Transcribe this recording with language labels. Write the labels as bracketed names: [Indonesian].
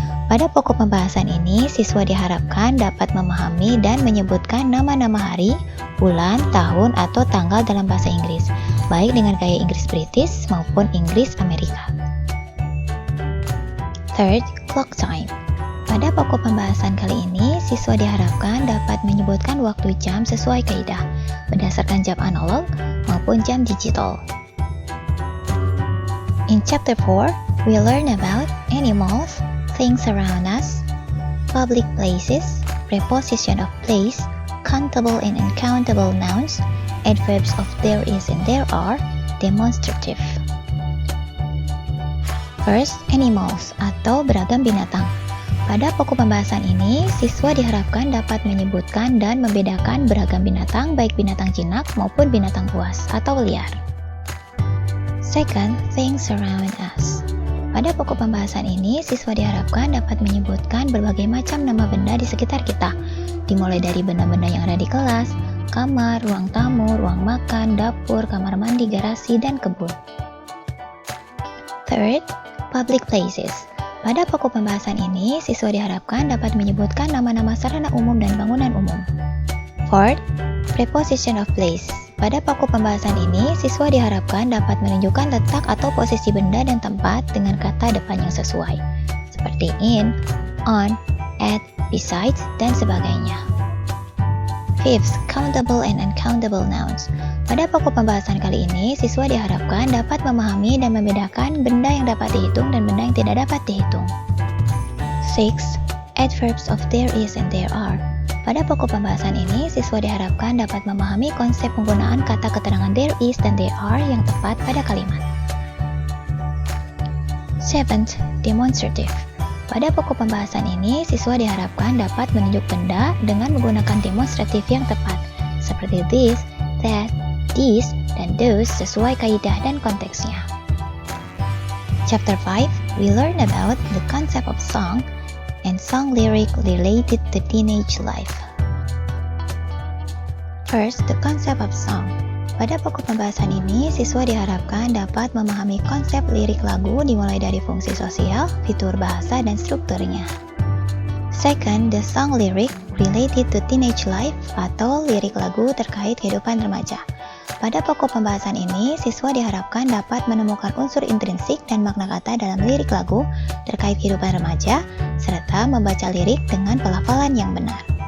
[Indonesian] Pada pokok pembahasan ini, siswa diharapkan dapat memahami dan menyebutkan nama-nama hari, bulan, tahun, atau tanggal dalam bahasa Inggris, baik dengan gaya Inggris British maupun Inggris Amerika. [English] Third, clock time. [Indonesian] Pada pokok pembahasan kali ini, siswa diharapkan dapat menyebutkan waktu jam sesuai kaidah, berdasarkan jam analog maupun jam digital. [English] In Chapter 4, we learn about animals, things around us, public places, preposition of place, countable and uncountable nouns, adverbs of there is and there are, demonstrative. First, animals [Indonesian] atau beragam binatang. Pada pokok pembahasan ini, siswa diharapkan dapat menyebutkan dan membedakan beragam binatang, baik binatang jinak maupun binatang buas atau liar. [English] Second, things around us. [Indonesian] Pada pokok pembahasan ini, siswa diharapkan dapat menyebutkan berbagai macam nama benda di sekitar kita, dimulai dari benda-benda yang ada di kelas, kamar, ruang tamu, ruang makan, dapur, kamar mandi, garasi, dan kebun. [English] Third, public places. [Indonesian] Pada pokok pembahasan ini, siswa diharapkan dapat menyebutkan nama-nama sarana umum dan bangunan umum. [English] Fourth, preposition of place. [Indonesian] Pada pokok pembahasan ini, siswa diharapkan dapat menunjukkan letak atau posisi benda dan tempat dengan kata depan yang sesuai, seperti in, on, at, besides, dan sebagainya. [English] Fifth, countable and uncountable nouns. [Indonesian] Pada pokok pembahasan kali ini, siswa diharapkan dapat memahami dan membedakan benda yang dapat dihitung dan benda yang tidak dapat dihitung. [English] Sixth, adverbs of there is and there are. [Indonesian] Pada pokok pembahasan ini, siswa diharapkan dapat memahami konsep penggunaan kata keterangan there is dan there are yang tepat pada kalimat. [English] Seventh, demonstrative. [Indonesian] Pada pokok pembahasan ini, siswa diharapkan dapat menunjuk benda dengan menggunakan demonstratif yang tepat, seperti this, that, these, dan those sesuai kaidah dan konteksnya. [English] Chapter 5, we learn about the concept of song and song lyric related to teenage life. First, the concept of song. [Indonesian] Pada pokok pembahasan ini, siswa diharapkan dapat memahami konsep lirik lagu dimulai dari fungsi sosial, fitur bahasa, dan strukturnya. [English] Second, the song lyric related to teenage life [Indonesian] atau lirik lagu terkait kehidupan remaja. Pada pokok pembahasan ini, siswa diharapkan dapat menemukan unsur intrinsik dan makna kata dalam lirik lagu terkait kehidupan remaja, serta membaca lirik dengan pelafalan yang benar.